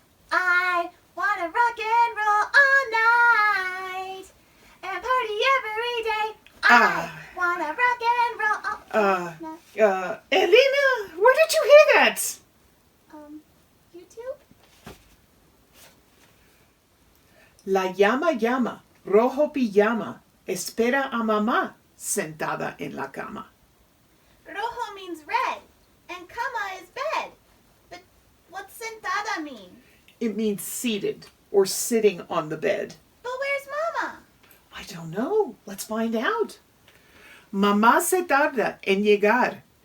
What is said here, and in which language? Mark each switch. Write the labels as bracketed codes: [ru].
[en] I wanna rock and roll all night and party every day. I wanna rock and roll all night. Elena, where did you hear that? YouTube? [es] La llama, rojo pijama, espera a mamá sentada en la cama. [en] Rojo means red and cama is bed. But what's sentada mean? It means seated or sitting on the bed. But where's Mama? I don't know. Let's find out. [es] Mamá se tarda en llegar.